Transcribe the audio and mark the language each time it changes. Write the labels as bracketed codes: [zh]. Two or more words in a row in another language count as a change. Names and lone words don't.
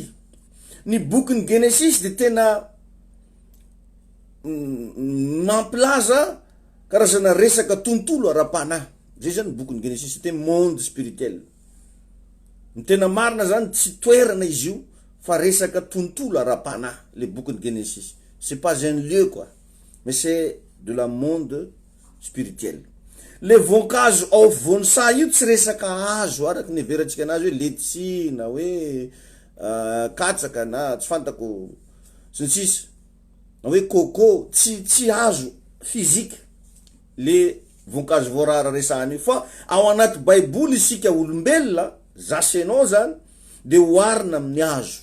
[mg] Ny bokin'ny Genesis de tena mampilaza karazana resaka tontolo ara-panahy. Zay zany bokin'ny Genesis te [fr] monde spirituel. [mg] Ny tena marina zany tsy toerana izy io fa resaka tontolo ara-panahy le bokin'ny Genesis. [fr] C'est pas un lieu quoi, mais c'est de la monde spirituel. [mg] Le voankazo ao voansa io tsy resaka hazo araky ny verantsika anazy hoe letchi na hoe katsaka na tsy fantako sy ny sisa na hoe coco, tsy hazo physique le voankazo voarara resahany io, fa ao anaty baiboly isika olombelona zasenao zany de hoarina amin'ny hazo.